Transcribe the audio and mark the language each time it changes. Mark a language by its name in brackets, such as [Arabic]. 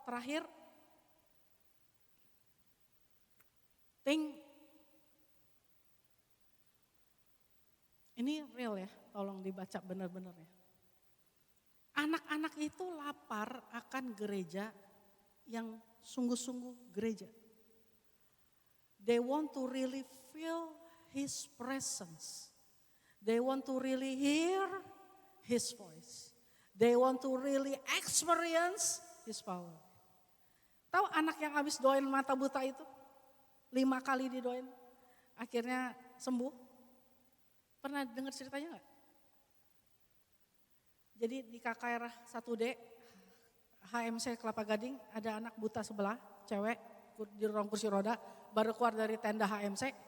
[Indonesian] Terakhir, ini real ya, tolong dibaca benar-benar ya. Anak-anak itu lapar akan gereja yang sungguh-sungguh gereja. [English] They want to really feel His presence. They want to really hear His voice. They want to really experience His power. [Indonesian] Tahu anak yang habis doain mata buta itu? 5 kali didoain, akhirnya sembuh. Pernah dengar ceritanya enggak? Jadi di KKR 1D, HMC Kelapa Gading, ada anak buta sebelah, cewek, di ruang kursi roda, baru keluar dari tenda HMC.